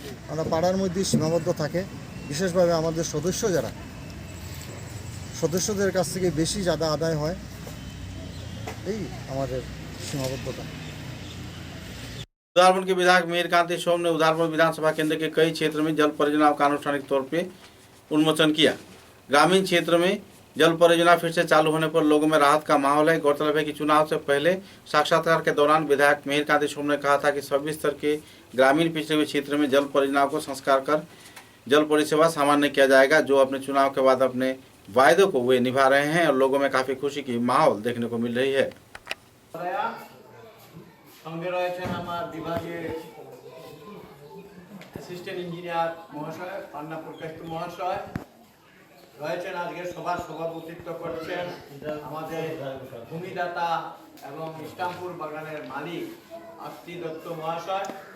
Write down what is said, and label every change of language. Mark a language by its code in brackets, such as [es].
[bn] আমরা পাড়ার মধ্যেই সীমাবদ্ধ থাকে। বিশেষভাবে আমাদের সদস্যদের কাছ থেকে বেশি চাঁদা আদায় হয়, এই আমাদের সীমাবদ্ধতা। [hi] उदारपुर के विधायक मेहर कांति सोम ने उदारपुर विधानसभा केंद्र के कई क्षेत्र में जल परियोजनाओं का आनुष्ठानिक तौर पर उन्मोचन किया। ग्रामीण क्षेत्र में जल परियोजना फिर से चालू होने पर लोगों में राहत का माहौल है। गौरतलब है कि चुनाव से पहले साक्षात्कार के दौरान विधायक मेहर कांति सोम ने कहा था कि सभी स्तर के ग्रामीण पिछड़े हुए क्षेत्र में जल परियोजनाओं को संस्कार कर जल परिसेवा सामान्य किया जाएगा। जो अपने चुनाव के बाद अपने वायदों को वे निभा रहे हैं और लोगों में काफ़ी खुशी की माहौल देखने को मिल रही है। [bn] সঙ্গে রয়েছেন আমার বিভাগের অ্যাসিস্ট্যান্ট ইঞ্জিনিয়ার মহাশয়, পান্না প্রকাশ মহাশয় রয়েছেন। আজকের সভার সভাপতিত্ব করছেন আমাদের ভূমিদাতা এবং ইসলামপুর বাগানের মালিক আস্তি দত্ত মহাশয়।